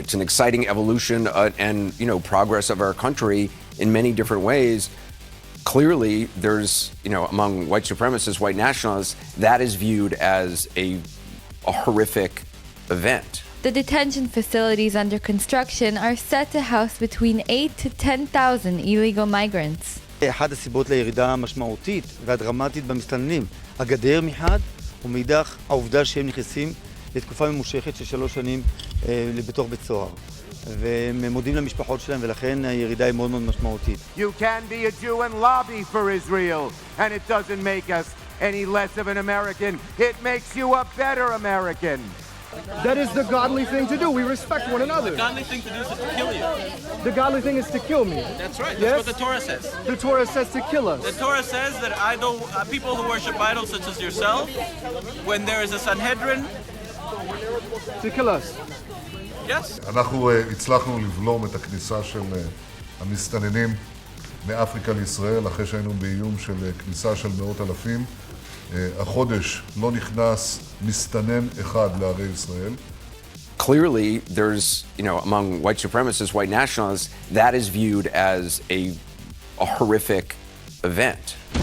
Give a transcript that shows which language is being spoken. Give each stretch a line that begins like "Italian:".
English: It's an exciting evolution and progress of our country in many different ways. Clearly, there's, among white supremacists, white nationalists, that is viewed as a horrific event. The detention facilities under construction are set to house between 8 to 10,000 illegal migrants.
Hebrew: אחת הסיבות לירידה המשמעותית והדרמטית במסתננים, הגדר מחד, ומאידך העובדה שהם נכנסים לתקופה ממושכת של 3 שנים בתוך בית סוהר. והם מודים למשפחות שלהם, ולכן הירידה היא מאוד מאוד משמעותית.
English: You can be a Jew and lobby for Israel, and it doesn't make us any less of an American. It makes you a better American. That is the godly thing to do. We respect one another. The godly thing to do is to kill you. The godly thing is to kill me. That's right. Yes? That's what the Torah says. The Torah says to kill us. The Torah says that people who worship idols such as yourself, when there is a Sanhedrin, To kill us. yes.
Hebrew: אנחנו הצלחנו לבלום את הכניסה של המסתננים מאפריקה לישראל, אחרי שהיינו באיום של כניסה של מאות אלפים. החודש לא נכנס מסתנן אחד לערי ישראל.
English: Clearly, there's, among white supremacists, white nationalists, that is viewed as a horrific event.